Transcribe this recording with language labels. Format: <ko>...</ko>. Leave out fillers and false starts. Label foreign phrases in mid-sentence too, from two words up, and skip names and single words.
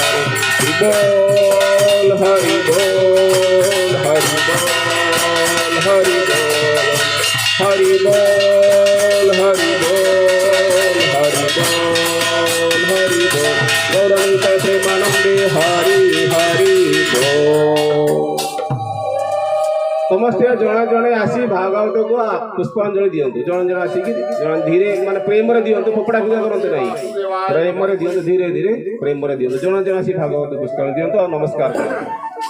<or>ହରେ ବୋଲ ହରି ବୋଲ ହରି ବୋଲ ହରି ବୋଲ ହରି ବୋଲ ହରି ବୋଲ ହରି ବୋଲ ଗୌରଙ୍ଗ କୈସେ ମନନ୍ଦେ ହରି ହରି ବୋଲ ସମସ୍ତ ଯଡ଼େ ଯଡ଼େ ଆସି ଭାଗବତ କୋ ପୁଷ୍ପାଞ୍ଜଳି ଦିଅନ୍ତୁ ଯଡ଼େ ଯଡ଼େ ଆସିକ ଯଡ଼େ ଧୀରେ ମାନେ ପ୍ରେମ ରେ ଦିଅନ୍ତୁ ଫୋପଡ଼ା ଫିଙ୍ଗା କରନ୍ତୁ ନାହିଁ ପ୍ରେମ ରେ ଦିଅନ୍ତୁ ଧୀରେ ଧୀରେ ପ୍ରେମ ରେ ଦିଅନ୍ତୁ ଯଡ଼େ ଯଡ଼େ ଆସି ଭାଗବତ ପୁଷ୍ପାଞ୍ଜଳି ଦିଅନ୍ତୁ ଔର ନମସ୍କାର କରନ୍ତୁ।</or>